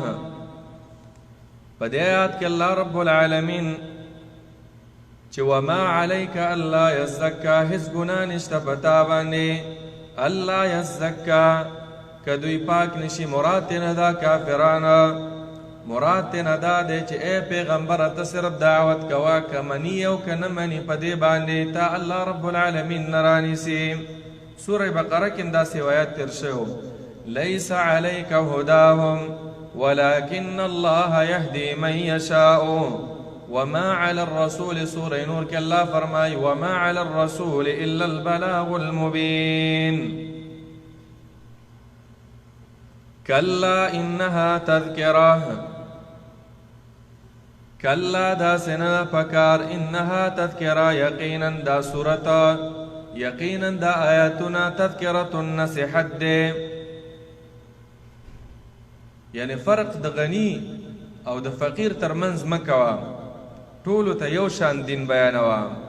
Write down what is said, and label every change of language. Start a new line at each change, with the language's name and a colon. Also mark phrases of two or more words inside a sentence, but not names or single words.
Pashto: په دې آیات کې الله رب العالمین چې
Arabic: وما علیک الا یزکا،
Pashto: هیڅ ګناه نشته په تا باندې،
Arabic: الا یزکا
Pashto: که دوی پاک نشي. مراد نه دا کافرانه، مراد نه دا دی چې ای پیغمبره ته صرف دعوت کوه، که مني او که نه مني په دې باندې تا الله رب العالمین نه رانیسي. سوره بقره کې داسې آیات تېر شوی،
Arabic: لیس علیک هداهم ولكن الله یهدي من یشاء وما على الرسول.
Pashto: سوره نور کې الله فرمایي
Arabic: وما على الرسول الا البلاغ المبین. کلا انها تذکرہ،
Pashto: کلا دا سنه پکار،
Arabic: انها تذکرہ
Pashto: یقینا دا سورتا، یقینا دا آیاتنا تذکرۃ نصیحت دے. یعنی فرق د غنی او د فقیر ترمنځ مکوا، ټولو ته یو شان دین بیانوه.